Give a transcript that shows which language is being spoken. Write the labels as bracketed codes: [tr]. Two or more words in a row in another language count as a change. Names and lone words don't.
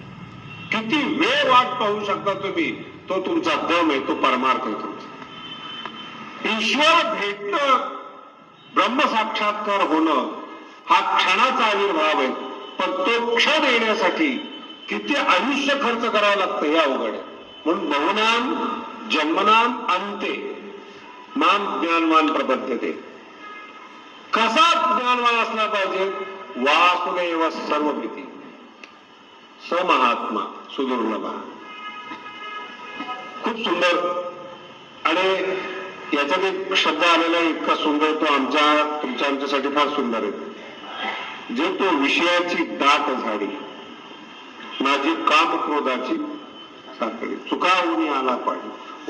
[mr] किती वेळ वाट पाहू शकता तुम्ही, तो तुमचा दम आहे, तो परमार्थ आहे तुमचा. ईश्वर भेटणं, ब्रह्मसाक्षात्कार होणं हा क्षणाचा आविर्भाव आहे, पण तो क्षण येण्यासाठी किती आयुष्य खर्च करावं लागतं हे अवघड आहे. [sa] म्हणून बहुनाम जन्मनाम अंते माम ज्ञानवान प्रपद्यते. [mr] कसा ज्ञानवान असला पाहिजे? [sa] वासुदेव सर्वभीती स महात्मा सुदुर्लभा. [mr] खूप सुंदर. आणि याच्यात एक शब्द आलेला इतका सुंदर, तो तुमच्यासाठी फार सुंदर आहे. जे तो विषयाची दाट झाडी, माझी काम क्रोधाची साखळी, चुकावून आला पाहिजे.